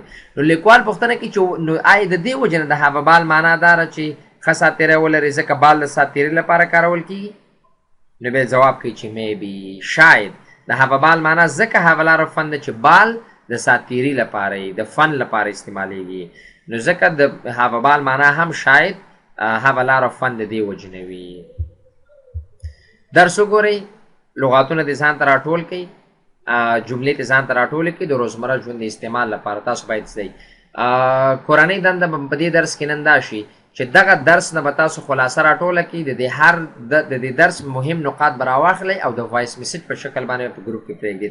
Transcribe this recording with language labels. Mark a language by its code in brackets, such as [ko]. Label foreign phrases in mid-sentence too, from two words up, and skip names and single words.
[ps] نو لیکوال پوښتنه کوي چې نو آیا د دې وجې نه د [en] have a ball [ps] معنا دا ده چې ښه ساتیری ولري ځکه بال د ساتیري لپاره کارول کېږي؟ نو بیا جواب کوي چې maybe شاید د [en] have a ball [ps] معنا ځکه [en] have a lot of fun [ps] ده چې بال د ساتیري لپاره د فن لپاره استعمالیږي. نو ځکه د [en] have a ball [ps] معنا هم شاید [en] have a lot of fun [ps] د دې وجې نه وي. درس وګورئ لغاتونه دې ځان ته راټول کړئ جملې ته ځان ته راټولې کړئ د روزمره ژوند د استعمال لپاره تاسو باید زده کورنۍ دنده به په دې درس کې نن دا شي چې دغه درس نه به تاسو خلاصه راټوله کړئ د دې درس مهم نقاط به راواخلئ او د وایس میسج په شکل باندې په ګروپ کې پرېږدئ.